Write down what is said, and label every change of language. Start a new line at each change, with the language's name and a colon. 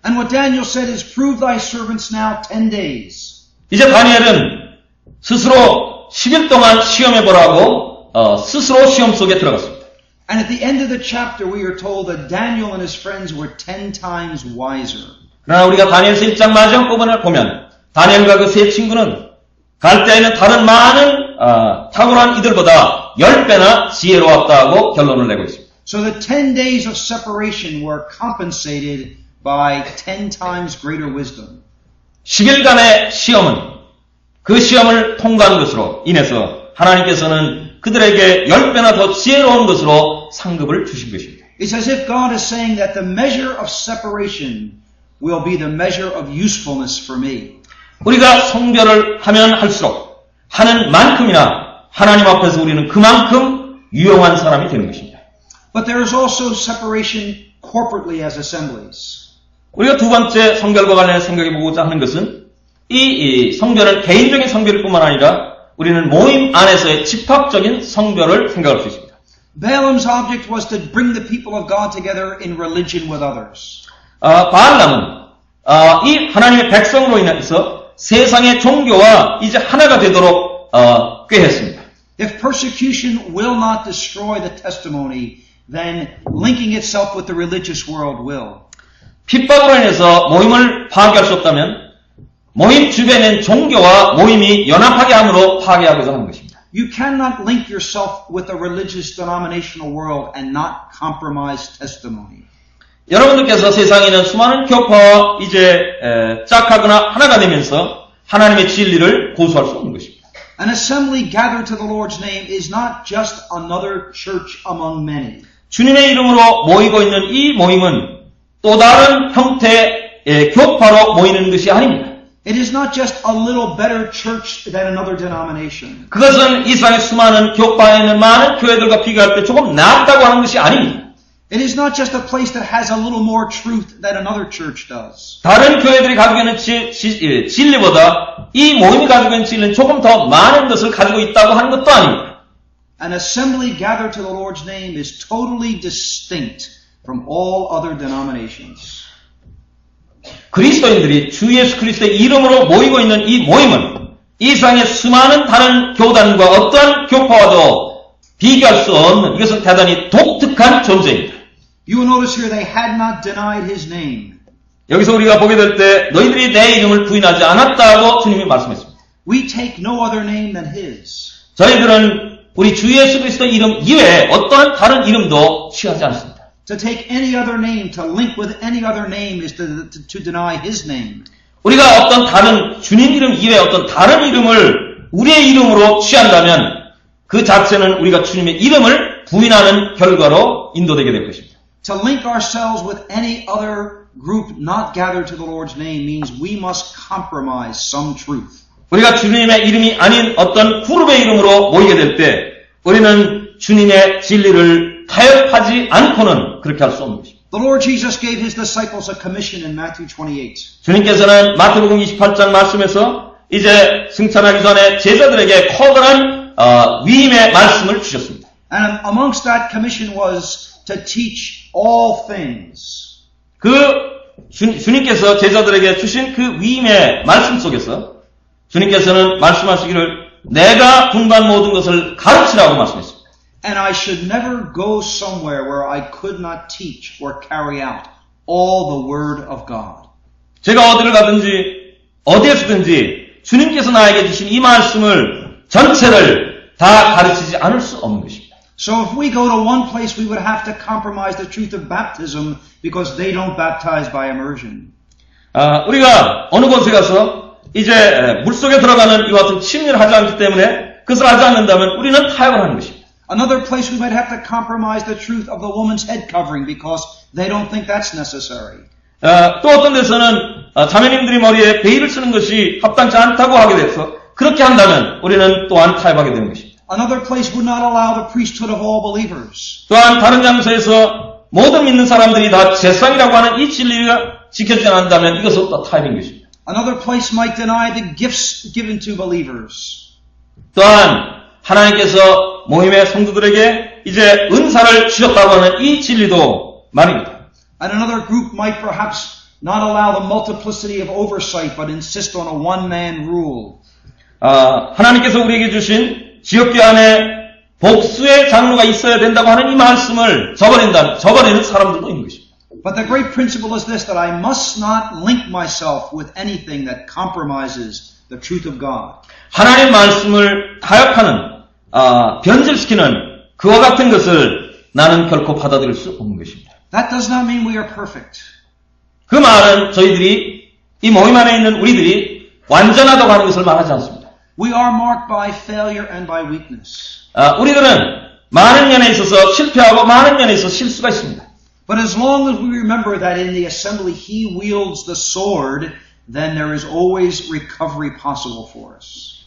English: And what Daniel said is, prove thy servants now 10 days.
Korean: 이제 다니엘은 스스로 10일 동안 시험해보라고 스스로 시험 속에 들어갔습니다.
English: And at the end of the chapter we are told that Daniel and his friends were 10 times wiser.
Korean: 그러나 우리가 다니엘서 1장 마지막 부분을 보면 다니엘과 그 세 친구는 갈대아에 다른 많은 탁월한 이들보다 10배나 지혜로웠다고 결론을 내고 있습니다.
English: So the 10 days of separation were compensated by 10 times greater wisdom.
Korean: 10일간의 시험은 그 시험을 통과한 것으로 인해서 하나님께서는 그들에게 10배나 더 지혜로운 것으로 상급을 주신 것입니다.
English: It's as if God is saying that the measure of separation will be the measure of usefulness for me.
Korean: 우리가 성별을 하면 할수록 하는 만큼이나 하나님 앞에서 우리는 그만큼 유용한 사람이 되는 것입니다.
English: But there is also separation corporately as assemblies.
Korean: 우리가 두 번째 성별과 관련해서 생각해 보고자 하는 것은 이 성별은 개인적인 성별일 뿐만 아니라 우리는 모임 안에서의 집합적인 성별을 생각할 수 있습니다.
English: Balaam's object was to bring the people of God together in religion with others.
Korean: 바알람은 이 하나님의 백성으로 인해서 세상의 종교와 이제 하나가 되도록 꾀했습니다.
English: If persecution will not destroy the testimony, then linking itself with the religious world will.
Korean: 핍박으로 인해서 모임을 파괴할 수 없다면 모임 주변엔 종교와 모임이 연합하게 함으로 파괴하고자 하는 것입니다.
English: You cannot link yourself with the religious denominational world and not compromise testimony.
Korean: 여러분들께서 세상에 있는 수많은 교파와 이제 짝하거나 하나가 되면서 하나님의 진리를 고수할 수 없는 것입니다.
English: An assembly gathered to the Lord's name is not just another church among many.
Korean: 주님의 이름으로 모이고 있는 이 모임은 또 다른 형태의 교파로 모이는 것이 아닙니다.
English: It is not just a little better church than another denomination.
Korean: 그것은 이 세상의 수많은 교파에 있는 많은 교회들과 비교할 때 조금 낫다고 하는 것이 아닙니다.
English: It is not just a place that has a little more truth than another church does.
Korean: 다른 교회들이 가지고 있는 진리보다 이 모임이 가지고 있는 진리는 조금 더 많은 것을 가지고 있다고 하는 것도 아닙니다.
English: An assembly gathered to the Lord's name is totally distinct from all other denominations.
Korean: 그리스도인들이 주 예수 그리스도의 이름으로 모이고 있는 이 모임은 이 세상의 수많은 다른 교단과 어떠한 교파와도 비교할 수 없는 이것은 대단히 독특한 존재입니다.
English: You will notice here they had not denied his name.
Korean: 여기서 우리가 보게 될 때 너희들이 내 이름을 부인하지 않았다고 주님이 말씀했습니다.
English: We take no other name than his.
Korean: 저희들은 우리 주 예수 그리스도의 이름 이외에 어떠한 다른 이름도 취하지 않습니다.
English: To take any other name, to link with any other name is to deny his name.
Korean: 우리가 어떤 다른 주님 이름 이외에 어떤 다른 이름을 우리의 이름으로 취한다면 그 자체는 우리가 주님의 이름을 부인하는 결과로 인도되게 될 것입니다.
English: To link ourselves with any other group not gathered to the Lord's name means we must compromise some truth.
Korean: 우리가 주님의 이름이 아닌 어떤 그룹의 이름으로 모이게 될 때 우리는 주님의 진리를 타협하지 않고는 그렇게 할 수 없는 것입니다.
English: The Lord Jesus gave his disciples a commission in Matthew 28.
Korean: 주님께서는 마태복음 28장 말씀에서 이제 승천하기 전에 제자들에게 커다란 위임의 말씀을 주셨습니다.
English: And amongst that commission was to teach all things.
Korean: 주님께서 제자들에게 주신 그 위임의 말씀 속에서 주님께서는 말씀하시기를 내가 분간 모든 것을 가르치라고 말씀했습니다.
English: And I should never go somewhere where I could not teach or carry out all the word of God.
Korean: 제가 어디를 가든지 어디에서든지 주님께서 나에게 주신 이 말씀을 전체를 다 가르치지 않을 수 없는 것입니다.
English: So if we go to one place, we would have to compromise the truth of baptism because they don't baptize by immersion.
Korean: 우리가 어느 곳에 가서 이제 물속에 들어가는 이와 같은 침례를 하지 않기 때문에 그것을 하지 않는다면 우리는 타협을 하는 것입니다.
English: Another place we might have to compromise the truth of the woman's head covering because they don't think that's necessary.
Korean: 또 어떤 데서는 자매님들이 머리에 베일을 쓰는 것이 합당치 않다고 하게 돼서 그렇게 한다면 우리는 또한 타협하게 되는 것입니다.
English: Another place would not allow the priesthood of all believers.
Korean: 또한 다른 장소에서 모든 믿는 사람들이 다 제상이라고 하는 이 진리가 지켜지지 않는다면 이것은 또 타협인 것입니다.
English: Another place might deny the gifts given to believers.
Korean: 또한 하나님께서 모임의 성도들에게 이제 은사를 주셨다고 하는 이 진리도 말입니다.
English: And another group might perhaps not allow the multiplicity of oversight but insist on a one-man rule.
Korean: 하나님께서 우리에게 주신 지역교회 안에 복수의 장로가 있어야 된다고 하는 이 말씀을 저버리는 사람들도 있는 것입니다.
English: But the great principle is this, that I must not link myself with anything that compromises the truth of God.
Korean: 하나님 말씀을 타협하는, 변질시키는 그와 같은 것을 나는 결코 받아들일 수 없는 것입니다.
English: That does not mean we are perfect.
Korean: 그 말은 저희들이 이 모임 안에 있는 우리들이 완전하다고 하는 것을 말하지 않습니다.
English: We are marked by failure and by weakness.
Korean: 우리들은 많은 면에 있어서 실패하고 많은 면에 있어서 실수가 있습니다.
English: But as long as we remember that in the assembly he wields the sword, then there is always recovery possible for us.